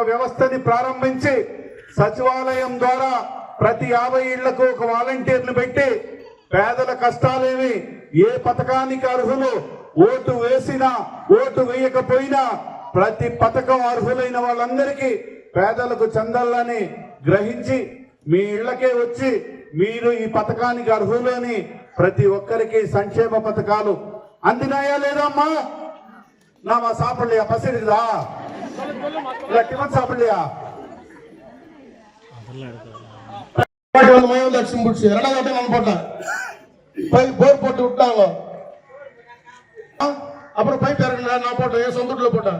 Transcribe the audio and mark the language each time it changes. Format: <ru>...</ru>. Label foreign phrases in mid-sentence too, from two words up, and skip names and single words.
<te>వ్యవస్థని ప్రారంభించి, సచివాలయం ద్వారా ప్రతి 50 ఇళ్లకు ఒక వాలంటీర్ని పెట్టి పేదల కష్టాలేమి, ఏ పథకానికి అర్హులు, ఓటు వేసినా ఓటు వేయకపోయినా ప్రతి పథకం అర్హులైన వాళ్ళందరికీ పేదలకు చందాలని గ్రహించి మీ ఇళ్లకే వచ్చి మీరు ఈ పథకానికి అర్హులు అని ప్రతి ఒక్కరికి సంక్షేమ పథకాలు అందినాయా లేదా అమ్మా?</te> <ta>நாம சாப்பிடலையா? பசிடுதா? இல்ல டிஃபன் சாப்பிடலையா? மயம் லட்சம் பிடிச்சி 2வது வாட்டி நான் போட்டேன். போர் போட்டு விட்டாங்க. அப்புறம் பைப் இறங்கினா நான் போட்டேன், என் சொந்த வீட்டுல போட்டேன்.</ta>